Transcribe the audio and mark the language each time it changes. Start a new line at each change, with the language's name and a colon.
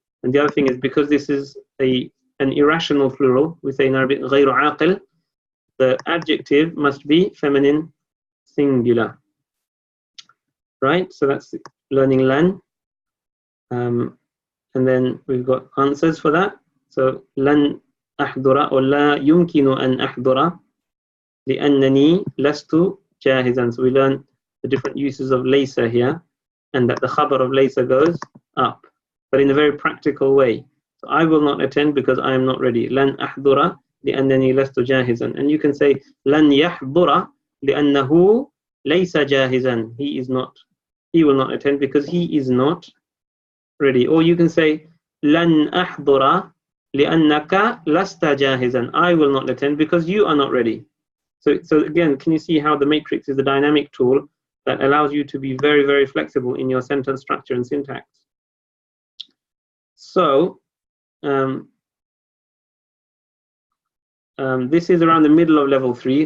English: And the other thing is, because this is an irrational plural, we say in Arabic غير عاقل, the adjective must be feminine singular. Right? So that's learning lan. And then we've got answers for that.
Arabic: So lan أحضر or لا يمكن أن أحضر لأنني لست جاهزا.
English: So we learn the different uses of laysa here, and that the khabar of laysa goes up, but in a very practical way. So I will not attend because I am not ready.
Arabic: لن أحضر لأنني لست جاهزا. And you can say لن يحضر لأنه ليس جاهزا.
English: He will not attend because he is not ready.
Arabic: Or you can say لن أحضر لأنك لست جاهزا.
English: I will not attend because you are not ready. So again, can you see how the matrix is a dynamic tool that allows you to be very, very flexible in your sentence structure and syntax? So this is around the middle of level 3.